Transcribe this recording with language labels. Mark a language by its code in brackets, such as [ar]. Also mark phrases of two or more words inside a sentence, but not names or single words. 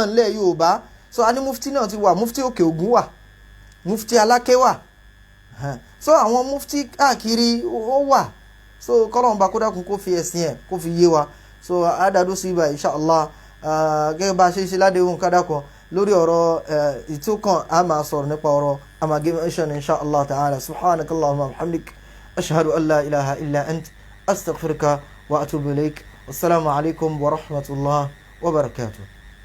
[yo] nílẹ̀ Yorùbá so a ní mufti náà ti wà mufti Òkè Ògùn wà mufti Aláké wà so àwọn mufti káàkiri ó wà so kọ́lọ́mbà kó dákun kó fi ẹ̀sìn ẹ̀ kó fi yé wa so àdàdó sí ibà inshallah gẹ́gẹ́ bá a ṣe ládéhùn kádàkọ̀ lórí ọ̀rọ̀ ìtókàn a máa sọ̀rọ̀ nípa ọ̀rọ̀ amalgamation [ar] إن شاء الله تعالى سبحانك اللهم وبحمدك أشهد أن لا إله إلا أنت أستغفرك وأتوب إليك والسلام عليكم ورحمة الله وبركاته.